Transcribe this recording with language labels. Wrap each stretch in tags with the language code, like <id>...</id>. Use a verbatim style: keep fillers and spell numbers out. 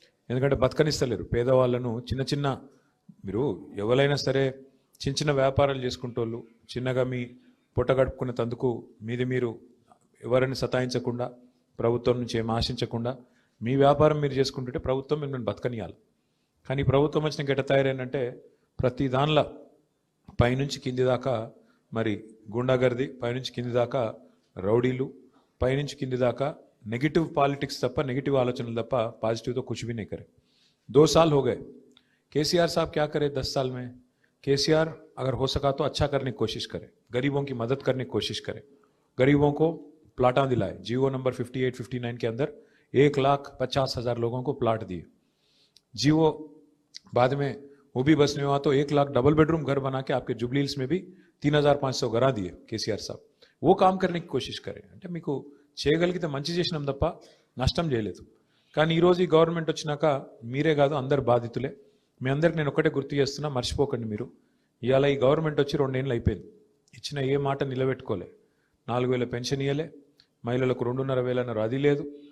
<te>ఎందుకంటే బతకనిస్తలేరు పేదవాళ్ళను. చిన్న చిన్న మీరు ఎవరైనా సరే చిన్న చిన్న వ్యాపారాలు చేసుకుంటోళ్ళు, చిన్నగా మీ పొట్ట గడుపుకున్న తందుకు మీది మీరు ఎవరిని సతాయించకుండా, ప్రభుత్వం నుంచి ఏం ఆశించకుండా మీ వ్యాపారం మీరు చేసుకుంటుంటే ప్రభుత్వం మిమ్మల్ని బతకనియాలి. కానీ ప్రభుత్వం వచ్చిన గెట తయారైందంటే ప్రతి దానిలో పైనుంచి కింది దాకా మరి గుండాగర్ది, పైనుంచి కింది దాకా రౌడీలు, పైనుంచి కింది దాకా నెగిటివ్ పాలిటిక్స్ తప్ప, నెగిటివ్ ఆలోచనలు తప్ప, పాజిటివ్ తో</te> <hi>कुछ भी नहीं करे. दो साल हो गए, केसीआर साहब क्या करे दस साल में? केसीआर अगर हो सका तो अच्छा करने की कोशिश करे, गरीबों की मदद करने की कोशिश करे, गरीबों को प्लाटा दिलाए. जीओ नंबर अट्ठावन, उनसठ के अंदर एक लाख पचास हजार लोगों को प्लाट दिए. जीओ बाद में वो भी बस में हुआ तो एक लाख डबल बेडरूम घर बना के आपके जुबली हिल्स में भी तीन हज़ार पाँच सौ घर दिए కేసీఆర్ సాబ్. वो काम करने की कोशिश करें.</hi> <te>అంటే మీకు చేయగలిగితే మంచి చేసినాం తప్ప నష్టం చేయలేదు. కానీ ఈరోజు ఈ గవర్నమెంట్ వచ్చినాక మీరే కాదు అందరు బాధితులే. మీ అందరికి నేను ఒక్కటే గుర్తు చేస్తున్నా, మర్చిపోకండి మీరు. ఇవాళ ఈ గవర్నమెంట్ వచ్చి రెండేళ్ళు అయిపోయింది, ఇచ్చిన ఏ మాట నిలబెట్టుకోలే. నాలుగు వేల పెన్షన్ ఇవ్వలే, మహిళలకు రెండున్నర వేలు అన్నారు, అది లేదు.</te>